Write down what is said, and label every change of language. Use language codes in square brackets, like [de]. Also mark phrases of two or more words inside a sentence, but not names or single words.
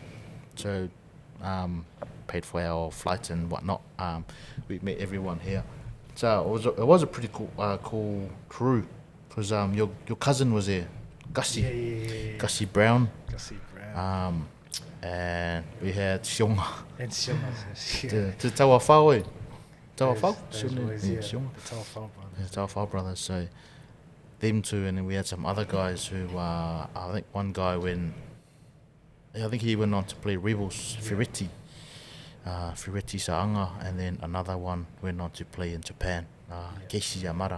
[en] So paid for our flights and whatnot. We met everyone here. So it was a pretty cool crew, because your cousin was there, Gussie. Yeah. Gussie Brown. Gussie Brown. And we had Sionga. And Sione. Te taua whao e. Taua Those whao? boys, Yeah, yeah. Sionga. The Taua Whao brothers. Yeah, Taua whao brothers. So them two, and then we had some other guys who, I think one guy I think he went on to play Rebels, Ferretti Saanga, and then another one went on to play in Japan, Keishi Yamada.